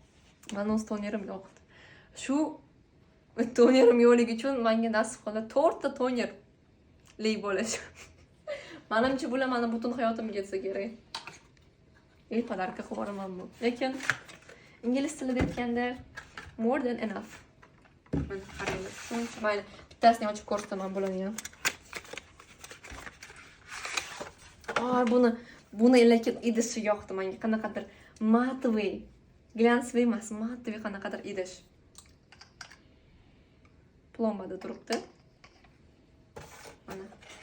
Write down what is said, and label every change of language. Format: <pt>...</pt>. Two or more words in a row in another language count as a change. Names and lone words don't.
<uz>Shu tonerim yo'qligi uchun menga nasib qildi 4 ta tonerli bo'lish. Menimcha bular meni butun hayotimga yetsa kerak. Podarka qilib yuboraman bu. Lekin ingliz tilida aytganda</uz> <en>more than enough.</en> <uz>Mana qaranglar. Mayli, bittasini ochib ko'rsataman bularni ham. Buni lekin idishi yoqdi menga. Qanaqadir matviy, glansviy emas, matviy qanaqadir idish. Plombada turibdi. Mana.</uz>